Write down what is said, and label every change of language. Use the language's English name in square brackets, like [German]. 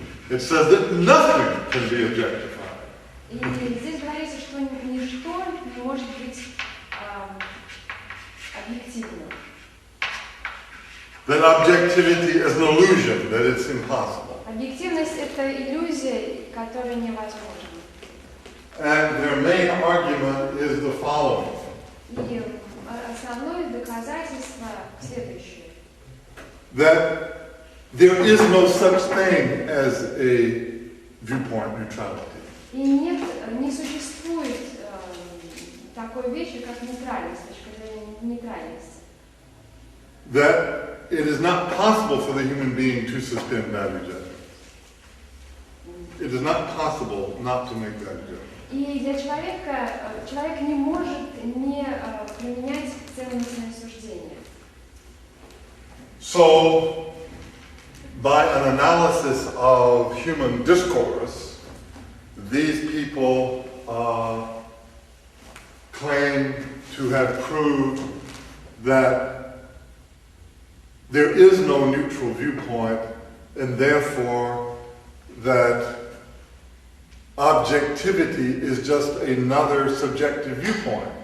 [English] It says that nothing can be objectified. [Russian] И здесь говорится, что ничто не может быть объективным. [English] That objectivity is an illusion, that it's impossible. [Russian] Объективность – это иллюзия, которая невозможна. [English] And their main argument is the following. [Russian] И основное доказательство следующее. [English] That there is no such thing as a viewpoint neutrality. [Russian] И не существует такой вещи, как нейтральность, точка зрения нейтральности. [English] That it is not possible for the human being to suspend value judgment. It is not possible not to make value judgment. [Russian] И для человек не может не применять ценностное суждение. [English] So, by an analysis of human discourse, these people claim to have proved that there is no neutral viewpoint, and therefore that objectivity is just another subjective viewpoint.